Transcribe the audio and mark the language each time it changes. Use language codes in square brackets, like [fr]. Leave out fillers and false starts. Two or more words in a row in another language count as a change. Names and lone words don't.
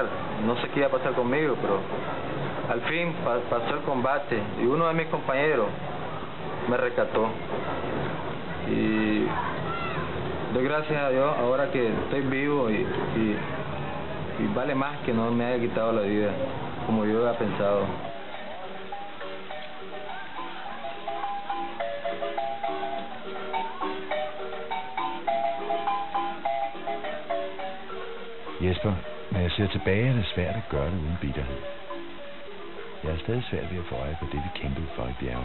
[es] No sé qué iba a pasar conmigo, pero al fin pasó el combate y uno de mis compañeros me rescató. Y doy gracias a Dios ahora que estoy vivo y vale más que no me haya quitado la vida, como yo había pensado. [da] Jesper, når jeg ser tilbage, er det svært at gøre det uden bitterhed. Jeg er stadig svært ved at få øje på det, vi kæmpede for i bjergene.